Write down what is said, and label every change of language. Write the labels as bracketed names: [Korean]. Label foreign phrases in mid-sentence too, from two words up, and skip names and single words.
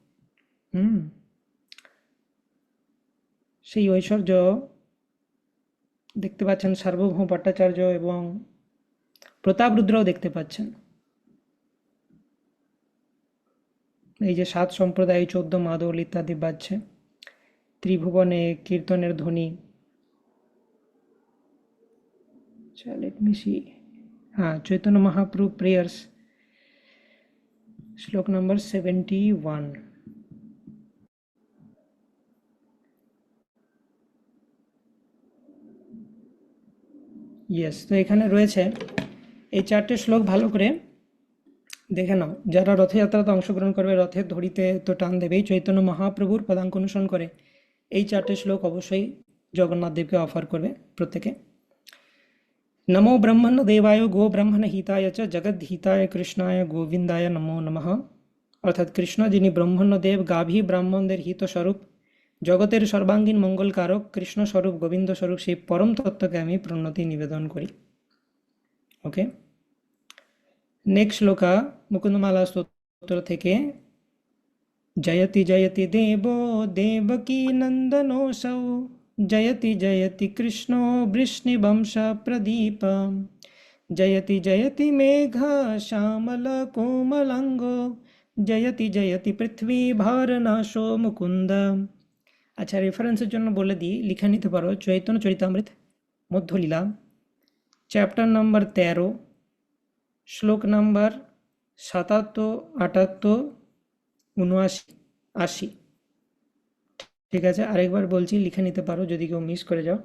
[Bangla] সেই ঐশ্বর্য দেখতে পাচ্ছেন সার্বভৌম ভট্টাচার্য এবং প্রতাপরুদ্রও দেখতে পাচ্ছেন। এই যে 7 সম্প্রদায়, 14 মাদল ইত্যাদি বাজছে, ত্রিভুবনে কীর্তনের ধ্বনি। [English] let me see. [Hindi] हाँ, चैतन्य महाप्रभु प्रेयर्स, श्लोक नंबर 71। [Bangla] यस, तो এখানে রয়েছে এই 4টে শ্লোক, ভালো করে দেখে নাও। যারা রথযাত্রাতে অংশগ্রহণ করবে, রথের ধড়িতে তো টান দেবেই, চৈতন্য মহাপ্রভুর পদাঙ্ক অনুসরণ করে এই 4টে শ্লোক অবশ্যই জগন্নাথ দেবকে অফার করবে প্রত্যেকে। [Sanskrit] नमो ब्रह्मण देवाय गो ब्रह्मण हिताय च जगद हिताय कृष्णाय गोविंदाय नमो नमः। [Bangla] অর্থাৎ কৃষ্ণ যিনি ব্রহ্মণ্য দেব, গাভী ব্রাহ্মণদের হিতস্বরূপ, জগতের সর্বাঙ্গীন মঙ্গলকারক কৃষ্ণ স্বরূপ, গোবিন্দ স্বরূপ, সেই পরম তত্ত্বকে আমি প্রণতি নিবেদন করি। ওকে, নেক্সট শ্লোকা মুকুন্দমালা স্তোত্র থেকে। [Sanskrit] জয়তি জয়তি দেব দেবকী নন্দনোऽসৌ, जयति कृष्णो वृष्णिवंश प्रदीप, जयति मेघ श्यामल कोमलांगो, जयति पृथ्वी भारनाशो मुकुंद। [Bangla] अच्छा, রেফারেন্সের জন্য বলে দিই, লিখে নিতে পারো চৈতন্য চরিতামৃত মধ্যলীলা, চ্যাপ্টার নাম্বার 13, শ্লোক নাম্বার 77, 78, 79, 80। ঠিক আছে, আরেকবার বলছি, লিখে নিতে পারো যদি কেউ মিস করে যাও।